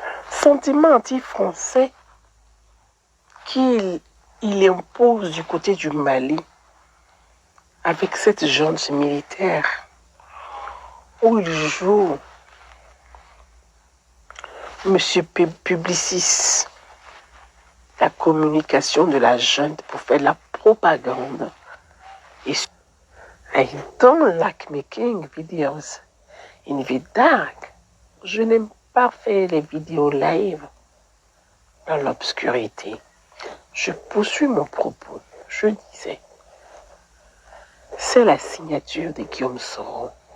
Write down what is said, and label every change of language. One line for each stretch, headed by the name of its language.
French: Sentiment anti-français qu'il impose du côté du Mali avec cette junte militaire où il joue Monsieur Publicis, la communication de la junte pour faire de la propagande.
English: Et I don't like making videos in the dark.
French: Je n'aime pas faire les vidéos live dans l'obscurité. Je poursuis mon propos. Je disais, c'est la signature de Guillaume Soro.